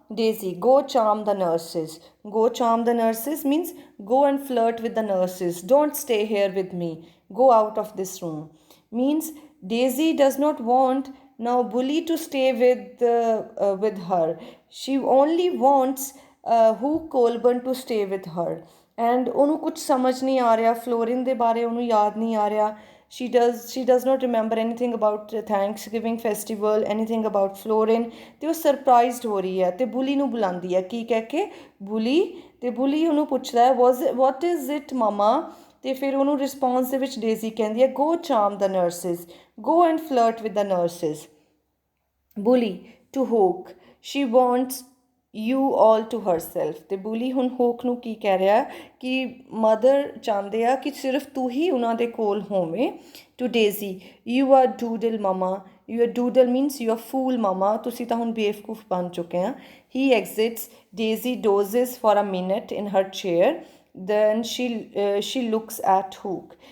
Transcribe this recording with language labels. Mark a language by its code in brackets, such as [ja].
[en] Daisy, go charm the nurses. Go charm the nurses means go and flirt with the nurses, don't stay here with me, go out of this room. Means Daisy does not want now Bully to stay with her. She only wants Hook Colburn to stay with her. [pa] And ਉਹਨੂੰ ਕੁਝ ਸਮਝ ਨਹੀਂ ਆ ਰਿਹਾ ਫਲੋਰਿਨ ਦੇ ਬਾਰੇ, ਉਹਨੂੰ ਯਾਦ ਨਹੀਂ ਆ ਰਿਹਾ। [en] she does not remember anything about Thanksgiving festival, anything about Florin। [pa] ਤੇ ਉਹ ਸਰਪ੍ਰਾਈਜ਼ਡ ਹੋ ਰਹੀ ਹੈ ਤੇ ਬੁਲੀ ਨੂੰ ਬੁਲਾਉਂਦੀ ਹੈ ਕੀ ਕਹਿ ਕੇ, ਬੁਲੀ। ਤੇ ਬੁਲੀ ਉਹਨੂੰ ਪੁੱਛਦਾ ਹੈ [en] what is it mama? [pa] ਤੇ ਫਿਰ ਉਹਨੂੰ ਰਿਸਪੌਂਸ ਦੇ ਵਿੱਚ ਡੇਜ਼ੀ ਕਹਿੰਦੀ ਹੈ [en] go charm the nurses, [pa] go and flirt with the nurses. [en] Bully to Hook, she wants you all to herself. [pa] ਤੇ ਬੁਲੀ ਹੁਣ ਹੋਕ ਨੂੰ ਕੀ ਕਹਿ ਰਿਹਾ ਕਿ ਮਦਰ ਚਾਹੁੰਦੇ ਆ ਕਿ ਸਿਰਫ ਤੂੰ ਹੀ ਉਹਨਾਂ ਦੇ ਕੋਲ ਹੋਵੇਂ। [en] to Daisy, you are doodle mama, you are doodle means you are fool mama, [pa] ਤੁਸੀਂ ਤਾਂ ਹੁਣ ਬੇਵਕੂਫ ਬਣ ਚੁੱਕੇ ਆ। [en] He exits, Daisy dozes for a minute in her chair, then she looks at Hook।